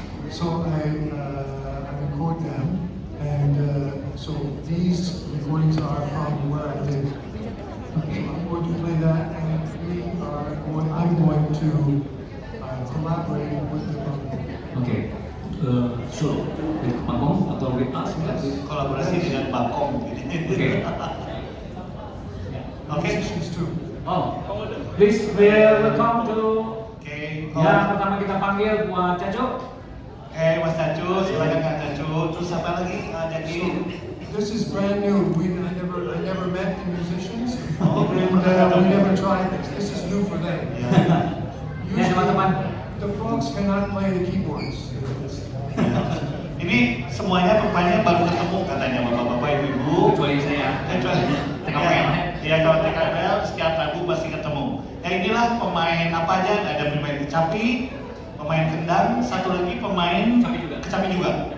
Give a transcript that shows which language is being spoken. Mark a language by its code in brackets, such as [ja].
[en] So, I record them, and so these recordings are from where I live. So I'm going to play that, and I'm going to collaborate with the bangkok. Oke. So, with Bangkok [id] atau [en] with us? [id] Kolaborasi dengan Bangkok. Oke. Oke. [en] Musicians too. Oh, please welcome to Oke. [id] yang pertama kita panggil buat Caco. Mas Cacu, silakan Kak Cacu. Terus apa lagi, Jaki? [en] This is brand new. I never met the musicians, Oh, and we never tried this. This is new for them. Ya. [id] Ya teman-teman. [en] The frogs cannot play the keyboards. [id] Ini semuanya rupanya baru ketemu katanya bapak-bapak ibu-ibu. Kecuali saya. TKPL. Ya, kalau TKPL setiap Rabu pasti ketemu. Ya inilah pemain apa aja, ada pemain kecapi, pemain kendang, satu lagi pemain kecapi juga.